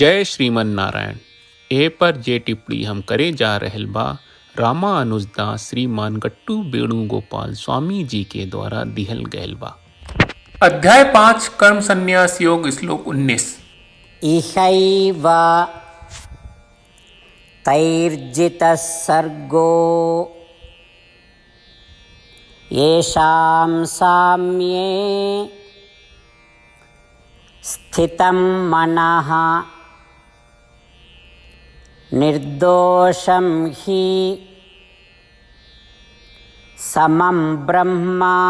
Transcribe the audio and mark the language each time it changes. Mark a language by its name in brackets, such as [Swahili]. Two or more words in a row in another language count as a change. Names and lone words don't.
[Bhojpuri] जय श्रीमन नारायण। ए पर जे टिप्पणी हम करे जा रहल बा रामानुजदास श्रीमान गट्टू वेणुगोपाल स्वामी जी के द्वारा दिहल गयल बा। अध्याय 5 कर्म संन्यास योग श्लोक 19। [Sanskrit] इहैव तैर्जितः सर्गो येषां साम्ये स्थितं मनः निर्दोषं हि समं ब्रह्म